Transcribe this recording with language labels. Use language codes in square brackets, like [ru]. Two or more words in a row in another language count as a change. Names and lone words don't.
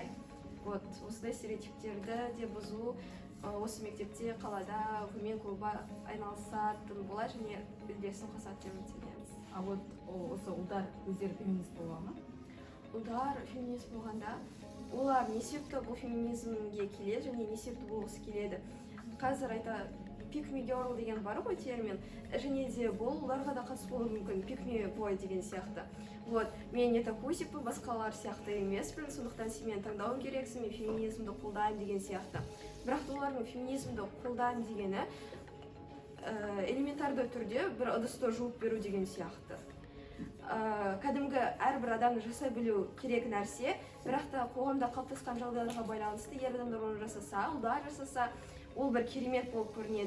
[kk] Осындай стереотиптерді де бұзу осы мектепте, қалада Women клубы айналысатын болады және үлесін қосады деп үміттенеміз. Осы ұлдар өздері феминист бола ма? Ұлдар феминист болғанда, олар не себепті бұл феминизмге келеді және не себепті болғысы келеді. Қазір [en] pick me girl [kk] деген бар ғой термин, және де бұл оларға да қатыс болуы мүмкін, [en] pick me boy [kk] деген сияқты. Мен не такусиппін, басқалар сияқты емеспін, сондықтан сен мені таңдауың керексің, мен феминизмді қолдаймын деген сияқты. Бірақ олардың феминизмді қолдаймын дегені элементарды түрде бір ыдысты жуып беру деген сияқты. Кәдімгі әрбір адамды жасай білу керек нәрсе, бірақ та қоғамда қалыптасқан жағдайларға байланысты ер адамдар оны жасаса, ұлдар жасаса, ол бір керемет болып көрінеді.